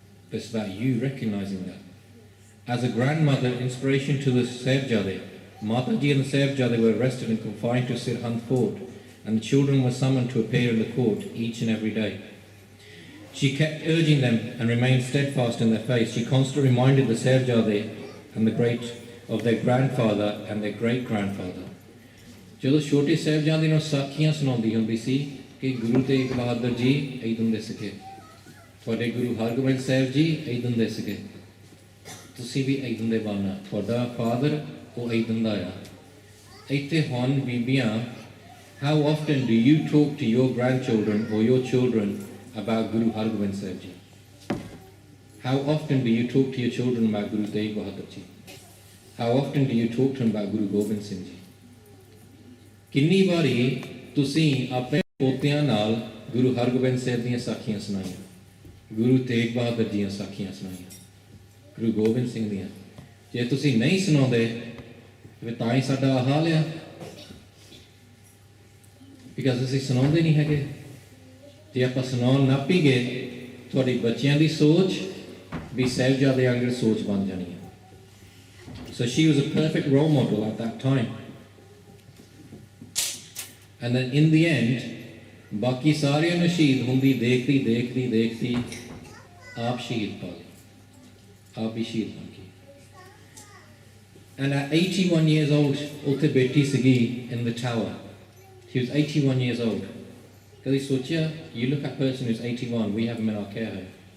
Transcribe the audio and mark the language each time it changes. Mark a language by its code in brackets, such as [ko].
[en] It's about you recognizing that. As a grandmother, inspiration to the Sahibzade, Mata Ji and the Sahibzade were arrested and confined to Sirhind Fort, and the children were summoned to appear in the court each and every day. She kept urging them and remained steadfast in their faith. She constantly reminded the Sahibzade and of their grandfather and their great-grandfather. [pa] ਜਦੋਂ ਛੋਟੇ ਸਾਹਿਬਜ਼ਾਦੇ ਨੂੰ ਸਾਖੀਆਂ ਸੁਣਾਉਂਦੀ ਹੁੰਦੀ ਸੀ ਕਿ ਗੁਰੂ ਤੇਗ ਬਹਾਦਰ ਜੀ ਇਦਾਂ ਦੇ ਸੀਗੇ, ਤੁਹਾਡੇ ਗੁਰੂ ਹਰਗੋਬਿੰਦ ਸਾਹਿਬ ਜੀ ਇਦਾਂ ਦੇ ਸੀਗੇ, ਤੁਸੀਂ ਵੀ ਇਦਾਂ ਦੇ ਬਣਨਾ, ਤੁਹਾਡਾ ਫਾਦਰ ਉਹ ਇਦਾਂ ਦਾ ਆ। ਇੱਥੇ ਹੁਣ ਬੀਬੀਆਂ, [en] how often do you talk to your grandchildren or your children about Guru Hargobind Sahib Ji? How often do you talk to your children about Guru Tegh Bahadur Ji? How often do you talk to them about Guru Gobind Singh Ji? [pa] ਕਿੰਨੀ ਵਾਰੀ ਤੁਸੀਂ ਆਪਣੇ ਪੋਤਿਆਂ ਨਾਲ ਗੁਰੂ ਹਰਗੋਬਿੰਦ ਸਾਹਿਬ ਦੀਆਂ ਸਾਖੀਆਂ ਸੁਣਾਈਆਂ, ਗੁਰੂ ਤੇਗ ਬਹਾਦਰ ਦੀਆਂ ਸਾਖੀਆਂ ਸੁਣਾਈਆਂ, ਗੁਰੂ ਗੋਬਿੰਦ ਸਿੰਘ ਦੀਆਂ? ਜੇ ਤੁਸੀਂ ਨਹੀਂ ਸੁਣਾਉਂਦੇ ਫਿਰ ਤਾਂ ਹੀ ਸਾਡਾ ਆਹ ਹਾਲ ਆ, ਬਿਕਾਜ਼ ਅਸੀਂ ਸੁਣਾਉਂਦੇ ਨਹੀਂ ਹੈਗੇ। ਜੇ ਆਪਾਂ ਸੁਣਾਉਣ ਨਾ ਪੀ ਗਏ, ਤੁਹਾਡੀ ਬੱਚਿਆਂ ਦੀ ਸੋਚ ਵੀ ਸਾਹਿਬਜ਼ਾਦੇ ਵਾਂਗ ਸੋਚ ਬਣ ਜਾਣੀ ਹੈ। [en] So she was a perfect role model at that time. And then in the end, [pa] ਬਾਕੀ ਸਾਰਿਆਂ ਨੂੰ ਸ਼ਹੀਦ ਹੁੰਦੀ ਦੇਖਦੀ ਆਪ ਸ਼ਹੀਦ ਪਾ ਲਈ, ਆਪ ਵੀ ਸ਼ਹੀਦ ਬਣ ਗਈ। [en] And at 81 years old, [pa] ਉੱਥੇ ਬੈਠੀ ਸੀਗੀ [en] in the tower. She was 81 years old. [pa] ਕਦੀ ਸੋਚਿਆ, [en] you look at a person who's 81, we have them in our care home.